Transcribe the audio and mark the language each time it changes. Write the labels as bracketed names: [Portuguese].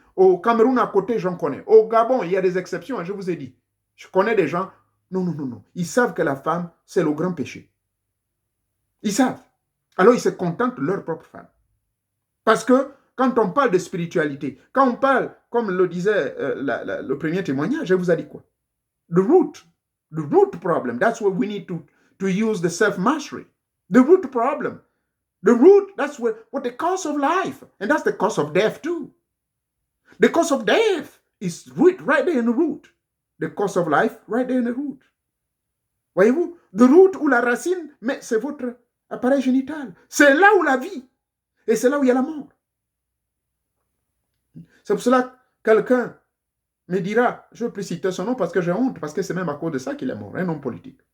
[French] Au Cameroun à côté, j'en connais. Au Gabon, il y a des exceptions, je vous ai dit. Je connais des gens. Non. Ils savent que la femme, c'est le grand péché. Ils savent. Alors ils se contentent de leur propre femme. Parce que quand on parle de spiritualité, quand on parle, comme le disait le premier témoignage, je vous ai dit quoi? [English] The root problem, that's what we need to use the self-mastery. The root problem. The root, that's what the cause of life. And that's the cause of death too. The cause of death is right there in the root. The cause of life, right there in the root. [French] Voyez-vous? [English] The root [French] ou la racine, mais c'est votre appareil génital. C'est là où la vie. Et c'est là où il y a la mort. C'est pour cela que quelqu'un me dira, je ne veux plus citer son nom parce que j'ai honte, parce que c'est même à cause de ça qu'il est mort, un homme politique.